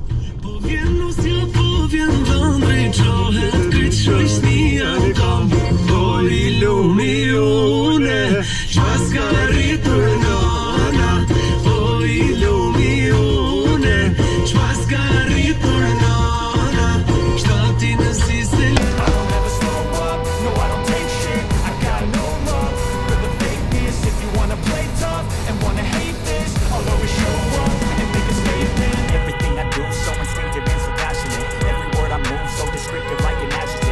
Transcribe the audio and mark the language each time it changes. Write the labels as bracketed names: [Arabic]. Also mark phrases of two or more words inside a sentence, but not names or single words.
[Albanian] Vjen lusja, po vjen dhëndri, qohet kryt shoqnia kam. Po I lumi une, qa s'ka rritur nana. Po I lumi une, qa s'ka rritur nana. Shtati në sistem. [English] I don't ever slow up, no I don't take shit. I got no love for the fakeness. If you wanna play tough and wanna hate this, I'll always show up and make a statement. Everything I do so instinctive and so passionate. Every word I move so descriptive like an adjective.